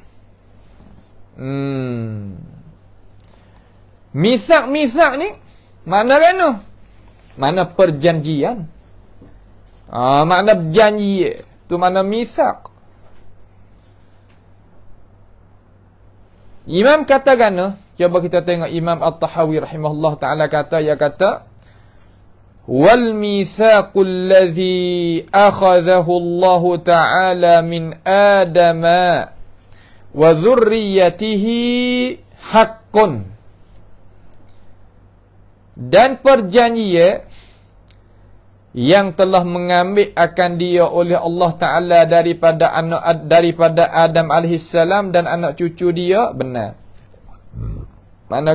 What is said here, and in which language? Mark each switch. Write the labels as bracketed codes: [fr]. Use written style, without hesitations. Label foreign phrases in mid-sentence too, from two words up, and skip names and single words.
[ms] Mitsaq ni mana kan? Mana perjanjian. Makna berjanji tu mana mitsaq. Imam kata kan? Cuba kita tengok Imam At-Tahawi [ar] رحمه الله تعالى [ms] kata, ia kata [ar] والميثاق الذي أخذه الله تعالى من آدم وذريته حق. [ms] Dan perjanjian yang telah mengambil akan dia oleh Allah Ta'ala daripada Adam alaihissalam dan anak cucu dia benar.